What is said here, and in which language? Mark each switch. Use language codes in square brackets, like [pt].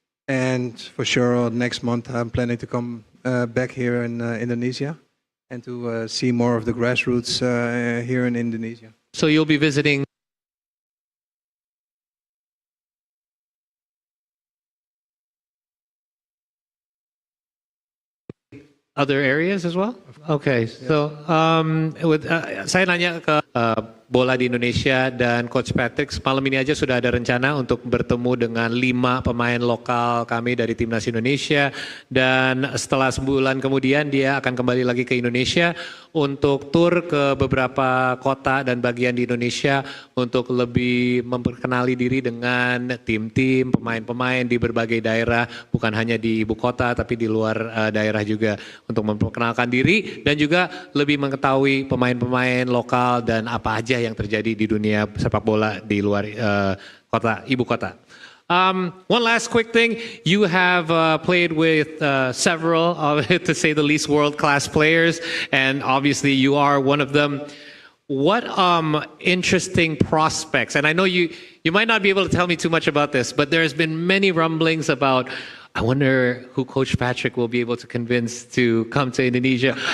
[en] And for sure, next month I'm planning to come back here in Indonesia and to see more of the grassroots here in Indonesia. So you'll be visiting other areas as well? Okay, so [id] saya nanya ke bola di Indonesia dan Coach Patrick, malam ini aja sudah ada rencana untuk bertemu dengan 5 pemain lokal kami dari Timnas Indonesia, dan setelah sebulan kemudian dia akan kembali lagi ke Indonesia untuk tur ke beberapa kota dan bagian di Indonesia untuk lebih memperkenali diri dengan tim-tim, pemain-pemain di berbagai daerah, bukan hanya di ibu kota tapi di luar daerah juga, untuk memperkenalkan diri dan juga lebih mengetahui pemain-pemain lokal dan apa aja yang terjadi di dunia sepak bola di luar ibu kota. [en] One last quick thing, you have played with several, to say the least, world-class players, and obviously you are one of them. What interesting prospects, and I know you might not be able to tell me too much about this, but there's been many rumblings about, I wonder who Coach Patrick will be able to convince to come to Indonesia.